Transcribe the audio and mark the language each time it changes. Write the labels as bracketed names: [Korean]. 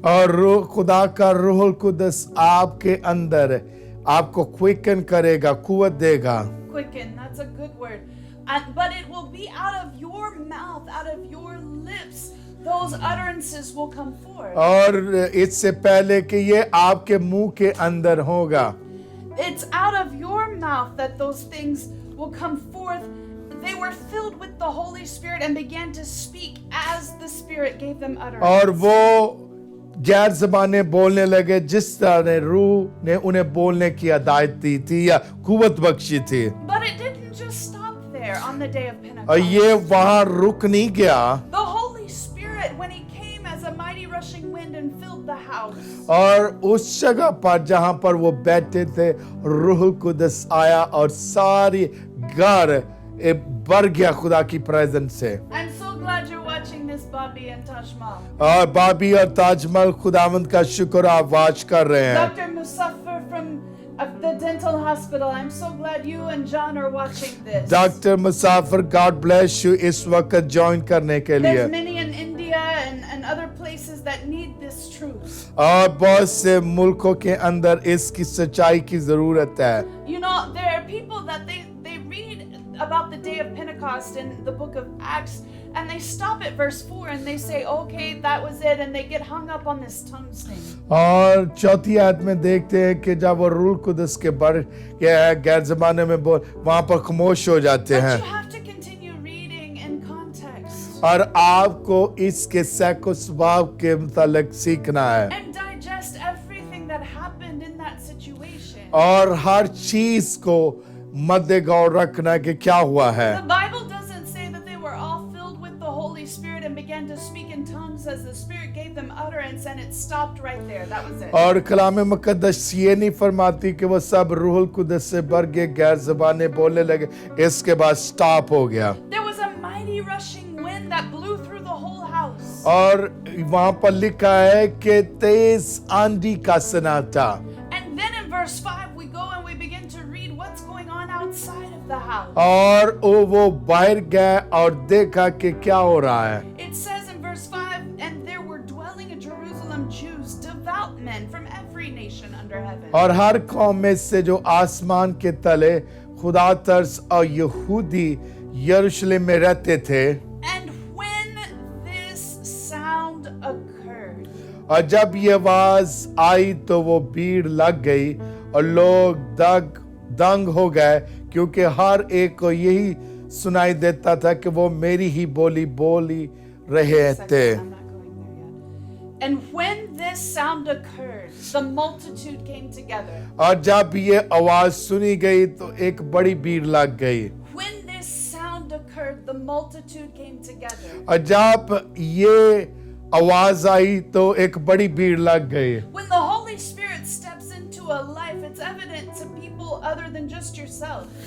[Hindi] और रूह खुदा का रूहुल कुदस आपके अंदर आपको क्विकन करेगा, कुवत देगा. [English] Quicken, that's a good word. But it will be out of your mouth, out of your lips, those utterances will come forth. [Hindi] और इससे पहले कि ये आपके मुंह के अंदर होगा. [English] It's out of your mouth that those things will come forth. They were filled with the Holy Spirit and began to speak as the Spirit gave them utterance. [Hindi] और वो गैर जबानें बोलने लगे जिस तरह ने रूह ने उन्हें बोलने की हिदायत दी थी या कुवत बख्शी थी. [English] But it didn't just stop there on the day of Pentecost. [Hindi] और ये वहां रुक नहीं गया. [English] The Holy Spirit, when He came as a mighty rushing wind and filled the house. [Hindi] और उस जगह पर जहां पर वो बैठे थे रूहुल कुदस आया और सारी घर भर गया खुदा की प्रेजेंस से. [English] I'm so glad you're watching this, Bobby and Tashmal. [Hindi] और बाबी और ताजमहल खुदावंद का शुक्र आप वाच कर रहे हैं. [English] Dr. Musaffar from the dental hospital, I'm so glad you and John are watching this. [Hindi] Doctor Musafir [English] God bless you [Hindi] इस वक्त ज्वाइन करने के लिए. [English] There's many in India and other places that need this truth. [Hindi] और बहुत से मुल्कों के अंदर इसकी सच्चाई की जरूरत है. [English] You know, there are people that they read about the day of Pentecost in the book of Acts and they stop at verse 4 and they say, okay, that was it, and they get hung up on this tongues thing. [Hindi] और चौथी आयत में देखते हैं कि जब वो रूह कुदस के बढ़ गैर जबाने में बोल वहां पर खामोश हो जाते [English] But [Hindi] हैं. [English] you have to continue reading in context [Hindi] और आपको इसके सैको स्वभाव के मुतालिक सीखना है. [English] and digest everything that happened in that situation. [Hindi] और हर चीज को मद्देगौर रखना कि क्या हुआ है. [English] The Bible doesn't say that they were all filled with the Holy Spirit and began to speak in tongues as the Spirit gave them utterance, and it stopped right there. That was it. [Hindi] और कलाम मुकद्दस ये नहीं फरमाती कि वो सब रूहुल कुदस से भर गए गैर ज़बानें बोलने लगे इसके बाद स्टॉप हो गया. [English] There was a mighty rushing wind that blew through the whole house. [Hindi] और वहां पर लिखा है कि तेज आंधी का सन्नाटा. [English] And then in verse 5 we go and we begin to read what's going on outside of the house. [Hindi] और वो बाहर गए और देखा कि क्या हो रहा है. [English] It says in verse 5, and there were dwelling in Jerusalem Jews, devout men from every nation under heaven. [Hindi] और हर कौम में से जो आसमान के तले खुदा तर्स और यहूदी यरूशलेम में रहते थे. [English] And when this sound occurred, [Hindi] और जब ये आवाज आई तो वो भीड़ लग गई और लोग दंग हो गए क्योंकि हर एक को यही सुनाई देता था कि वो मेरी ही बोली बोली रहे थे। [English] I'm not going there yet. And when this sound occurred, the multitude came together. [Hindi] और जब ये आवाज सुनी गई तो एक बड़ी भीड़ लग गई। [English] When this sound occurred, the multitude came together. [Hindi] और जब ये आवाज आई तो एक बड़ी भीड़ लग गई। [English] When the Holy Spirit steps into a life, it's evident to people other than just yourself.